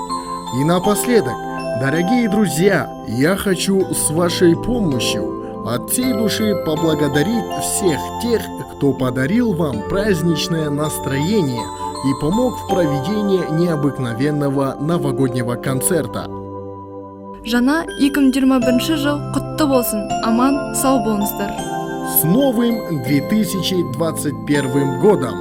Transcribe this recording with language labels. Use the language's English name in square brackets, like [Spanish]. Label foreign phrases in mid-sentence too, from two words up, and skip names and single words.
[Russian] И напоследок, дорогие друзья, я хочу с вашей помощью от всей души поблагодарить всех тех, кто подарил вам праздничное настроение и помог в проведении необыкновенного новогоднего концерта. [Kazakh] Жаңа 2021 жыл құтты болсын, аман, сау болыңыздар. [Russian] С новым 2021 годом!